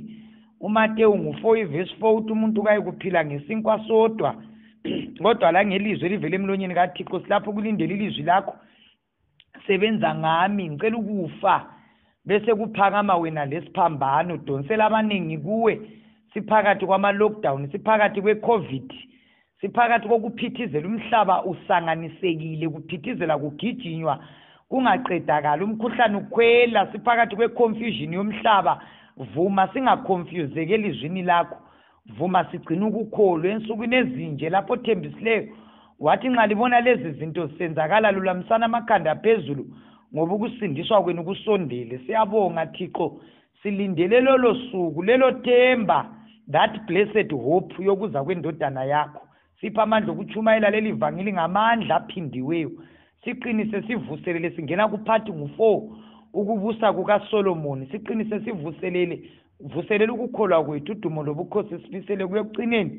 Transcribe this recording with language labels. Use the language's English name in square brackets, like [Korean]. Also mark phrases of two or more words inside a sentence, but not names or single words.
[North Ndebele] uMateyu 4:4 uthi umuntu kayikuphila ngesinkwa sodwa kodwa la ngelizwi elivela emlonyeni kaThixo. Silapho kulindele ilizwi lakho, sebenza ngami, ngicela ukufa bese kuphakama wena lesiphambano. Donsela abaningi kuwe, siphakathi kwama-lockdown, siphakathi kwe-COVID, siphakathi kokuphithizela umhlaba usanganisekile, kuphithizela kugijinywa kungaqedakala, umkhuhlane ukhwela, siphakathi kwe-confusion yomhlaba. Vuma singaconfuseke elizwini lakho, vuma sigcina ukukholwa ensukwini ezinje lapho thembisileyo wathi nxa libona lezi zinto senzakala lulamisana amakhanda phezulu ngoba ukusindiswa kwenu kusondele. Siyabonga Thixo, silindele lolo suku, lelo themba, [English] that blessed hope [North Ndebele] yokuza kwendodana yakho. Sipha amandla okuchumayela leli vangeli ngamandla aphindiweyo, siqinise sivuselele, singena kuphathi ngu4 ukubusa kukaSolomon, siqinise vuselele ukukholwa kwethu, udumo lobukhosi sibisele kuyokucineni.